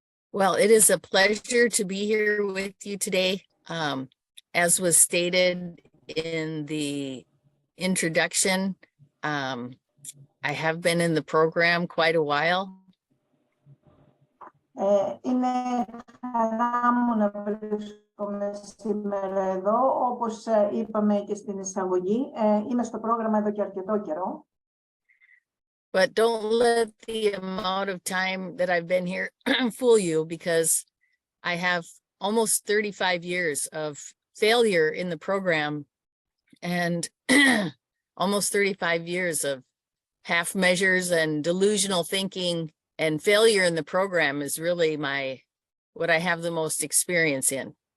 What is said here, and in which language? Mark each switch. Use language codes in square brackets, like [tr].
[en] Well, it is a pleasure to be here with you today. As was stated in the introduction, I have been in the program quite a while. [el] Είναι χαρά μου να βρίσκομαι σήμερα εδώ. Όπως είπαμε και στην εισαγωγή, είμαι στο πρόγραμμα εδώ και αρκετό καιρό. [en] But don't let the amount of time that I've been here fool you, because I have almost 35 years of failure in the program and almost 35 years of half measures and delusional thinking, and failure in the program is really what I have the most experience in.